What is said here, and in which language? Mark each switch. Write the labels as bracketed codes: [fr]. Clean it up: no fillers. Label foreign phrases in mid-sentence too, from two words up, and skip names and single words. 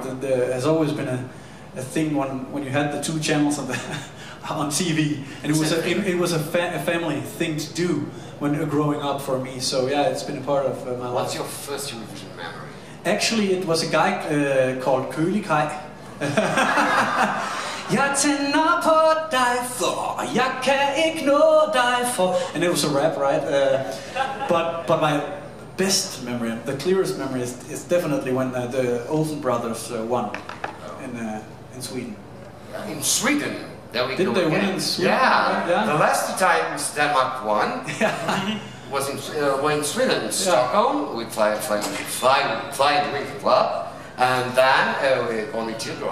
[en] There has always been a thing when you had the two channels on TV, and it was a family thing to do when growing up for me. So yeah, it's been a part of my life. What's your first Eurovision memory? Actually, it was a guy called Kølig Kaj. [da] Jeg tænder på dig for, jeg kan ikke nå dig for. [en] And it was a rap, right? But my best memory, the clearest memory, is definitely when the Olsen brothers won in Sweden. In Sweden? Didn't they win in Sweden? Yeah. The last two times Denmark won was in Sweden, in Stockholm, with Flying Wing Club, and then with only teardrops.